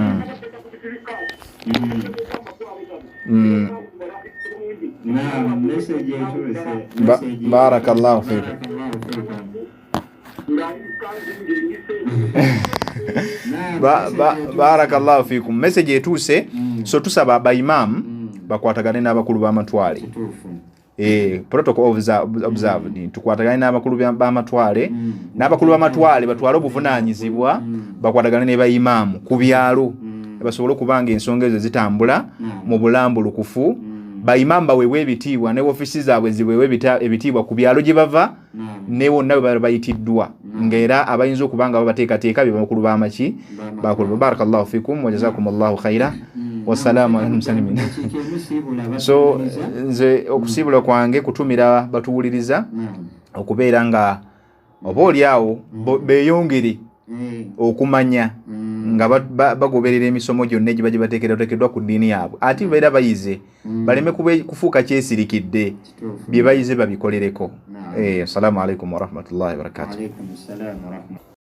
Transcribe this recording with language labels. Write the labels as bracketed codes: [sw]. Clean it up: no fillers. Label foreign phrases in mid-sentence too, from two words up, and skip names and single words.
[lg] naam message message etuse. [ar] بارك الله فيكم. بارك الله فيكم. [lg] Message etuse. So tusaba ba imam bakwatagane n'abakulu b'amatwale. [en] Protocol observed. [lg] Tukwatagane n'abakulu b'amatwale. N'abakulu b'amatwale batwale obuvunanyizibwa bakwatagane ne ba imam ku byalo. Basobola kubanga ensonga ezo zitambula mu bulambulukufu. Ba imam bawewe ebitiibwa ne offices zaabwe ziwewe ebitiibwa ku byalo gye bava ne wonna bayitiddwa ng'era abayinza okubanga babateekateeka bye bakulu b'amaki bakulu. [ar] بارك الله فيكم وجزاكم الله خيرا. والسلام عليكم سالمين. [lg] So nze okusibula kwange kutumira batuwuliriza okubeera nga oba oli awo beeyongere okumanya nga bagoberera emisomo gyonna gye bateekeddwa ku ddiini yaabwe ate beera bayize baleme kufuuka kyesirikidde bye bayize babikolereko. [ar] السلام عليكم ورحمة الله وبركاته.